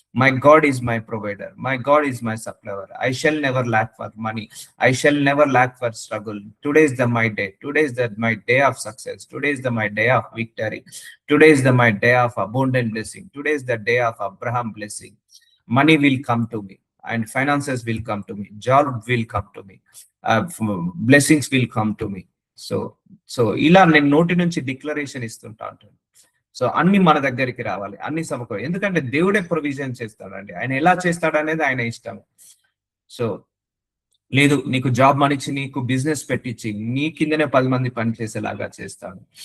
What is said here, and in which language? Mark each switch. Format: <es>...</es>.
<en>My God is my provider, my God is my supplier, I shall never lack for money, I shall never lack for struggle. Today is the my day, today is the my day of success, today is the my day of victory, today is the my day of abundant blessing, today is the day of Abraham blessing. Money will come to me and finances will come to me, job will come to me, blessings will come to me.</en> <te>So ఇలా నేను నోటి నుంచి declaration ఇస్తుంటా ఉంటాను. So అన్ని మన దగ్గరికి రావాలి, అన్ని సమకూర. ఎందుకంటే దేవుడే ప్రొవిజన్ చేస్తాడండి, ఆయన ఎలా చేస్తాడు అనేది ఆయన ఇష్టం. సో లేదు నీకు జాబ్ మనిచ్చి, నీకు బిజినెస్ పెట్టించి, నీ కిందనే 10 మంది పనిచేసేలాగా చేస్తాడు.</te>